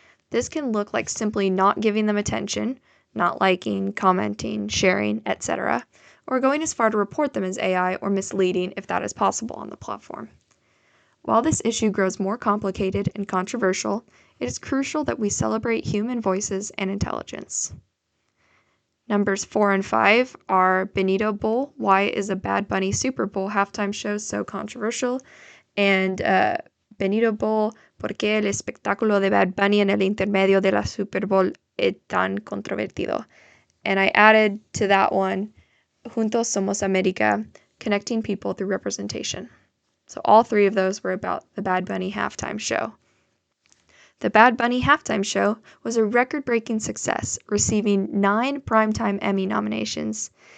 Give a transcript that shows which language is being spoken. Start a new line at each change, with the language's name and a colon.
English: This can look like simply not giving them attention, not liking, commenting, sharing, etc., or going as far to report them as AI or misleading if that is possible on the platform. While this issue grows more complicated and controversial, it is crucial that we celebrate human voices and intelligence. Numbers 4 and 5 are Benito Bowl, Why is a Bad Bunny Super Bowl halftime show so controversial?
Spanish: And Benito Bowl, ¿Por qué el espectáculo de Bad Bunny en el intermedio de la Super Bowl es tan controvertido?
English: And I added to that one, Juntos Somos América, connecting people through representation. So all three of those were about the Bad Bunny halftime show. The Bad Bunny halftime show was a record-breaking success, receiving 9 Primetime Emmy nominations.